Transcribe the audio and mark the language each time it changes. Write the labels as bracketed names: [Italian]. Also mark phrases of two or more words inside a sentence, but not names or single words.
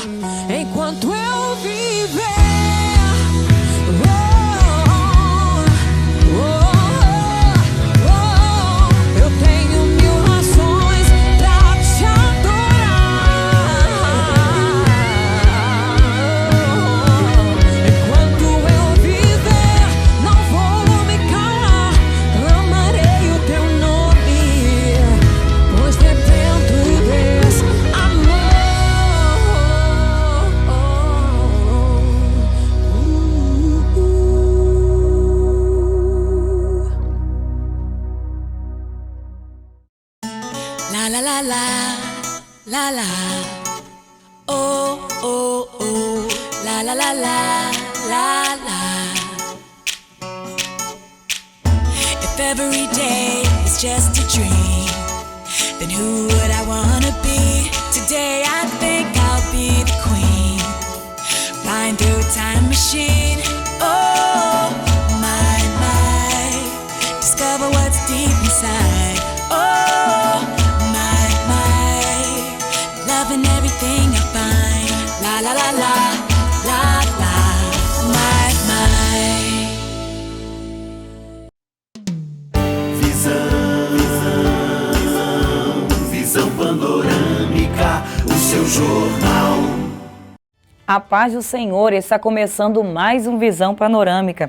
[Portuguese] Enquanto eu viver, eu tenho 1000 razões pra te adorar. Enquanto eu viver, não vou me calar, clamarei o teu nome, pois dependo desse amor. La la la la, la la. Oh oh oh, la la la la, la la. [English] If every day is just a dream, then who would I wanna be? Today I think I'll be the queen, flying through a time machine. Oh my, discover what's deep inside. Oh my, loving everything I find. La la la la, la la, my. [Portuguese] Visão panorâmica, o seu jornal. A paz do Senhor, está começando mais um Visão Panorâmica.